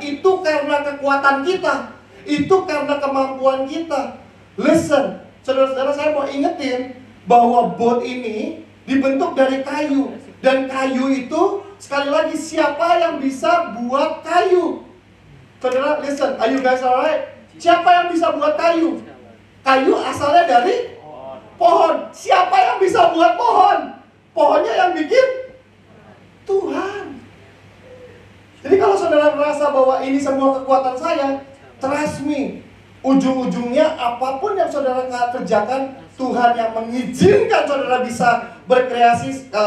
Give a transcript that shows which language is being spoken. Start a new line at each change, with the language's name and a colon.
Indonesian: Itu karena kekuatan kita, itu karena kemampuan kita. Listen, saudara-saudara, saya mau ingetin bahwa boat ini dibentuk dari kayu. Dan kayu itu, sekali lagi, siapa yang bisa buat kayu?
English: Saudara, listen, are you guys alright?
Indonesian: Siapa yang bisa buat kayu? Kayu asalnya dari pohon. Siapa yang bisa buat pohon? Pohonnya yang bikin Tuhan. Jadi kalau saudara merasa bahwa ini semua kekuatan saya,
English: trust me,
Indonesian: ujung-ujungnya apapun yang saudara kerjakan, Tuhan yang mengizinkan saudara bisa berkreasi.